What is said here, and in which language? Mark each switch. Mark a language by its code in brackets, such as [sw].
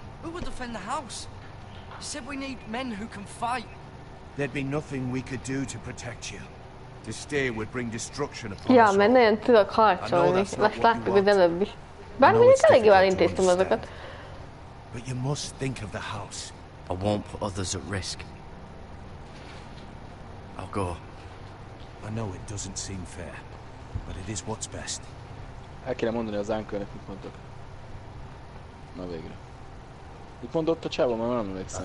[en] Who would defend the house? You said we need men who can fight. There'd be nothing we could do to protect you. To stay would bring destruction upon [hu] Ja, [en] us [hu] mert [en] all. [hu] nagyon tudok harcolni. Ezt láttuk az előbb is. Bár mondjuk elég jól intéztem azokat. [en] But you must think of the house. I won't put others at risk. I'll go. I know it doesn't seem fair, but it is what's best. [hu] El kéne mondani az Uncle-nek, mit mondtak. Na végre. Mit mondott a csávó, mert nem emlékszem.